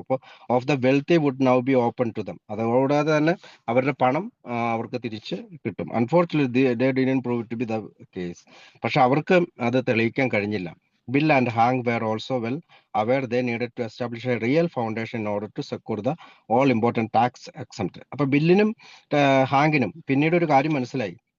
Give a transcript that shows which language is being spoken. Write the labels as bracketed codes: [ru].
[ml] അപ്പോൾ [en] Of the wealthy would now be open to them. [ml] അതുകൂടാതെ തന്നെ അവരുടെ പണം അവർക്ക് തിരിച്ച് കിട്ടും. [en] Unfortunately they didn't prove to be the case. [ml] പക്ഷെ അവർക്ക് അത് തെളിയിക്കാൻ കഴിഞ്ഞില്ല. [en] Bill and Hank were also well aware they needed to establish a real foundation in order to secure the all important tax exempt. [ml] അപ്പൊ ബില്ലിനും ഹാങ്കിനും പിന്നീട് ഒരു കാര്യം മനസ്സിലായി.